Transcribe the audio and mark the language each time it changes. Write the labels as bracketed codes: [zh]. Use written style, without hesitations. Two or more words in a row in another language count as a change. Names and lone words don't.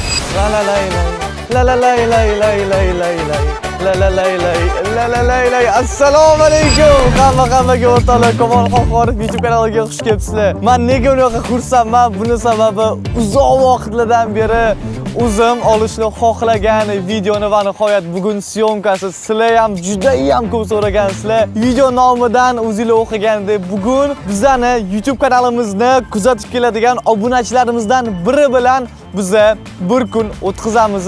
[uz] La la lay lay. La la lay lay lay lay lay lay. La la lay lay. La la lay lay. Assalomu alaykum. Hammaga o'rtoqlar, Kamol Qo'qorov YouTube kanaliga xush kelibsizlar. Men nega unaqa xursandman? Buni sababi uzoq vaqtlardan beri o'zim olishni xohlagan videoni va nihoyat bugun syomkasi. Sizlar ham juda ham ko'p so'ragansizlar. Video nomidan o'zingizlar o'qigandek bugun bizani YouTube kanalimizni kuzatib keladigan obunachilarimizdan biri bilan biz bir kun o'tkazamiz.